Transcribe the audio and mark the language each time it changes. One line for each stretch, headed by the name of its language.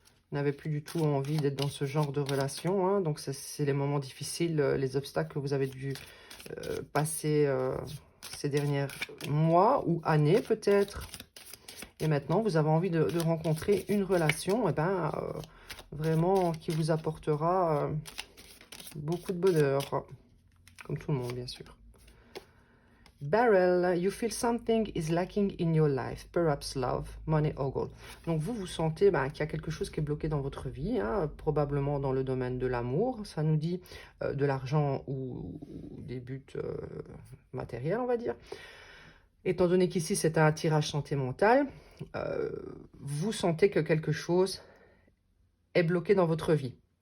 French: Vous n'avez plus du tout envie d'être dans ce genre de relation. Hein. Donc, c'est les moments difficiles, les obstacles que vous avez dû passer ces derniers mois ou années peut-être. Et maintenant, vous avez envie de rencontrer une relation vraiment qui vous apportera beaucoup de bonheur. Comme tout le monde, bien sûr.
English: Barrel, you feel something is lacking in your life, perhaps love, money or gold.
French: Donc vous sentez qu'il y a quelque chose qui est bloqué dans votre vie, hein, probablement dans le domaine de l'amour. Ça nous dit de l'argent ou des buts matériels, on va dire. Étant donné qu'ici c'est un tirage santé mentale, vous sentez que quelque chose est bloqué dans votre vie.